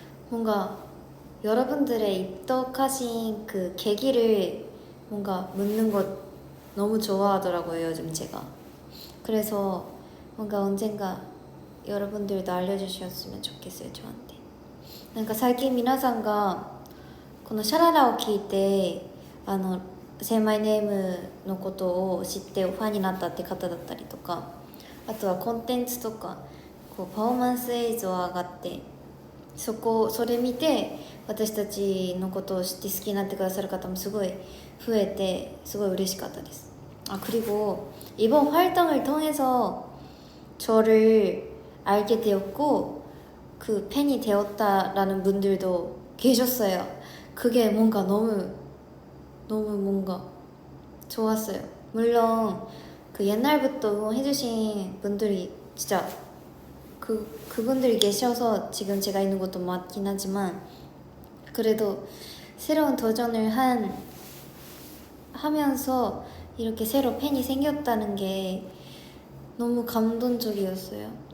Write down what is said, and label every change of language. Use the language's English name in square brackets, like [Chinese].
[Korean] 뭔가 여러분들의 입덕하신 그 계기를 뭔가 묻는 것 너무 좋아하더라고요, 요즘 제가. 그래서 뭔가 언젠가 여러분들도 알려주셨으면 좋겠어요. 저한테. [Japanese] なんか最近皆さんがこのシャララを聞いてセイマイネームのことを知ってファンになったって方だったりとか、あとはコンテンツとかこうパフォーマンス映像が上がって、それ見て私たちのことを知って好きになってくださる方もすごい増えて、すごい嬉しかったです。 [Korean] 그리고 이번 활동을 통해서 저를 알게 되었고 그 팬이 되었다라는 분들도 계셨어요. 그게 뭔가 너무 뭔가 좋았어요. 물론 그 옛날부터 응원해주신 분들이 진짜 그분들이 계셔서 지금 제가 있는 것도 맞긴 하지만, 그래도 새로운 도전을 하면서 이렇게 새로 팬이 생겼다는 게 너무 감동적이었어요.